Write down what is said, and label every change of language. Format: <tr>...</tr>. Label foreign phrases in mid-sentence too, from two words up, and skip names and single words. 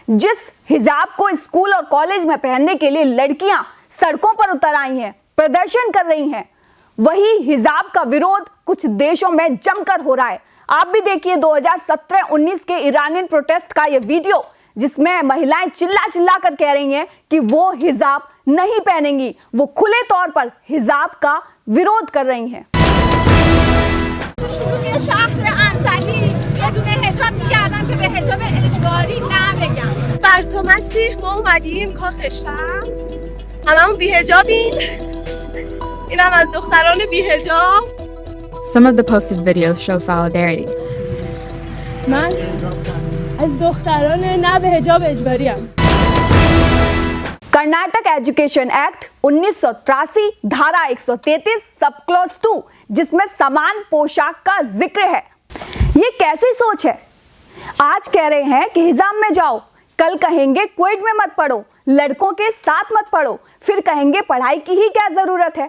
<hi>जिस हिजाब को स्कूल और कॉलेज में पहनने के लिए लड़कियां सड़कों पर उतर आई हैं, प्रदर्शन कर रही हैं, वही हिजाब का विरोध कुछ देशों में जमकर हो रहा है। आप भी देखिए 2017-19 के</hi> <en>Iranian protest</en> <hi>का ये वीडियो, जिसमें महिलाएं चिल्ला चिल्ला कर कह रही हैं कि वो हिजाब नहीं पहनेंगी, वो खुले तौर पर हिजाब का विरोध कर रही हैं।</hi> <fa>شروع شهر انزلی بدون حجاب میگردم که به حجاب اجباری نبگم. برسا مسیح ما اومدیم کاخ شهر، هممون بی‌حجابیم. اینم از دختران بی‌حجاب.</fa> <en>Some of the posted videos show solidarity.</en> <fa>من از دختران نه به حجاب اجباریم.</fa> <hi>कर्नाटक एजुकेशन एक्ट 1983 धारा 133</hi> <en>sub clause</en> <hi>2, जिसमें समान पोशाक का जिक्र है। ये कैसी सोच है? आज कह रहे हैं कि हिजाब में जाओ, कल कहेंगे क्वेट में मत पढ़ो, लड़कों के साथ मत पढ़ो, फिर कहेंगे पढ़ाई की ही क्या जरूरत है।</hi>